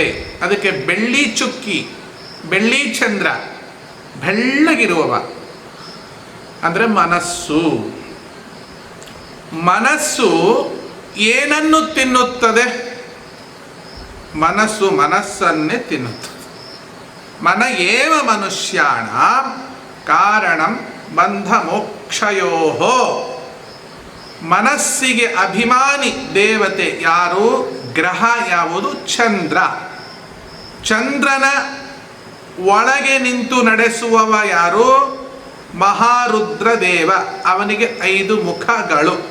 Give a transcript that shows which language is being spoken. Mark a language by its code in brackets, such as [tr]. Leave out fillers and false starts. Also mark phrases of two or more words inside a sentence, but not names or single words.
[kn] ಅದಕ್ಕೆ ಬೆಳ್ಳಿ ಚುಕ್ಕಿ, ಬೆಳ್ಳಿ ಚಂದ್ರ, ಬೆಳ್ಳಗಿರುವವ ಅಂದರೆ ಮನಸ್ಸು. ಮನಸ್ಸು ಏನನ್ನು ತಿನ್ನುತ್ತದೆ? ಮನಸ್ಸು ಮನಸ್ಸನ್ನೇ ತಿನ್ನುತ್ತದೆ. [sa] ಮನ ಏವ ಮನುಷ್ಯಾಣ ಕಾರಣಂ ಬಂಧ ಮೋಕ್ಷಯೋಹೋ. [kn] ಮನಸ್ಸಿಗೆ ಅಭಿಮಾನಿ ದೇವತೆ ಯಾರು? ಗ್ರಹ ಯಾವುದು? ಚಂದ್ರ. ಚಂದ್ರನ ಒಳಗೆ ನಿಂತು ನಡೆಸುವವ ಯಾರು? ಮಹಾರುದ್ರ ದೇವ. ಅವನಿಗೆ 5 ಮುಖಗಳು.